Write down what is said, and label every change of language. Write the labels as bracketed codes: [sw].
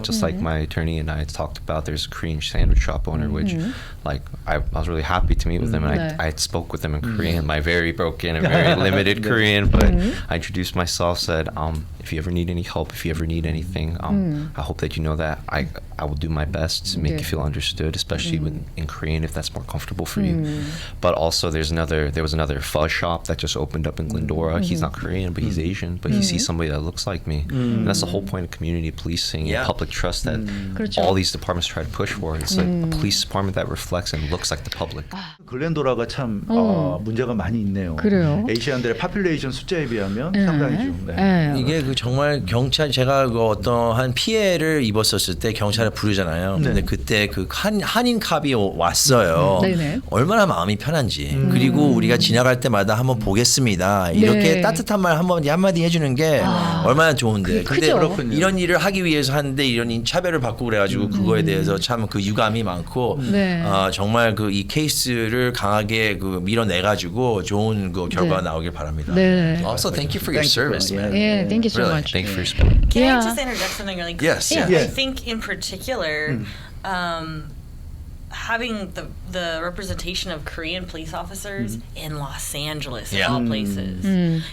[en] Just like my attorney and I talked about, there's a Korean sandwich shop owner, which like I was really happy to meet with them, and I spoke with them in Korean, my very broken and very limited Korean, but I introduced myself, said, if you ever need any help, if you ever need anything, I hope that you know that I will do my best to make you feel understood, especially in Korean if that's more comfortable for you. But also there was another pho shop that just opened up in Glendora. He's not Korean, but he's Asian, but he sees somebody that looks like me. And that's the whole point of community policing and public trust that all these departments try to push for. It's like a police department that reflects and looks like the public. [ko] 글렌도라가 참 문제가 많이 있네요. 그래요. 에이시안들의 파퓰레이션 숫자에 비하면 상당히 좀. 이게 그 정말 경찰 제가 그 어떠한 피해를 입었었을 때 경찰을 부르잖아요. 근데 그때 그 한인 캅이 왔어요. 얼마나 마음이 편한지. 그리고 우리가 지나갈 때마다 한번 보겠습니다. 이렇게 따뜻한 말 한마디 해주는 게 얼마나 좋은데. 근데 이런 일을 하기 위해서 하는데 이런 차별을 받고 그래가지고 그거에 대해서 참 그 유감이 많고 정말 그 이 케이스를 강하게 그 밀어내가지고 좋은 그 결과가 나오길 바랍니다. [en] Also, thank you for your service, man. Yeah, thank you so Really. much. Thank you for your support. Can I just interject something really quick? Yes. I think in particular, having the representation of Korean police officers in Los Angeles, of all places.